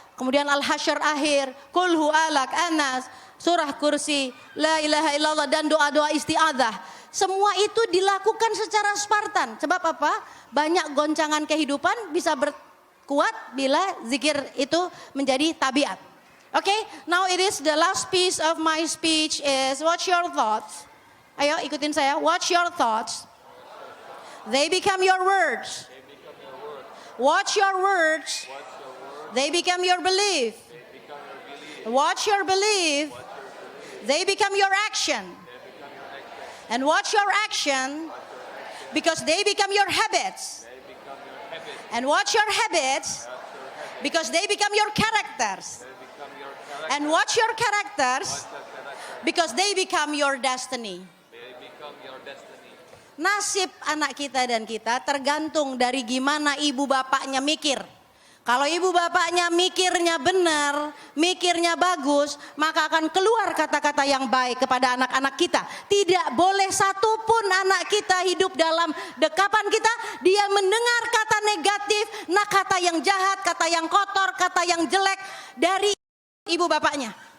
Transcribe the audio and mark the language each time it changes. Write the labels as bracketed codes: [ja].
[id] Kemudian Al-Hasyr akhir, Qul hu'alak anas, surah kursi, la ilaha illallah dan doa-doa isti'adzah. Semua itu dilakukan secara Spartan. Sebab apa? Banyak goncangan kehidupan bisa berkuat bila zikir itu menjadi tabiat. [en] Okay, now it is the last piece of my speech is what's your thoughts? [id] Ayo ikutin saya. [en] What's your thoughts? They become your words. Watch your words. They become your belief. Watch your belief. They become your action. And watch your action because they become your habits. And watch your habits because they become your characters. And watch your characters because they become your destiny. [id] Nasib anak kita dan kita tergantung dari gimana ibu bapaknya mikir. Kalau ibu bapaknya mikirnya benar, mikirnya bagus, maka akan keluar kata-kata yang baik kepada anak-anak kita. Tidak boleh satupun anak kita hidup dalam dekapan kita, dia mendengar kata negatif, kata yang jahat, kata yang kotor, kata yang jelek dari ibu bapaknya.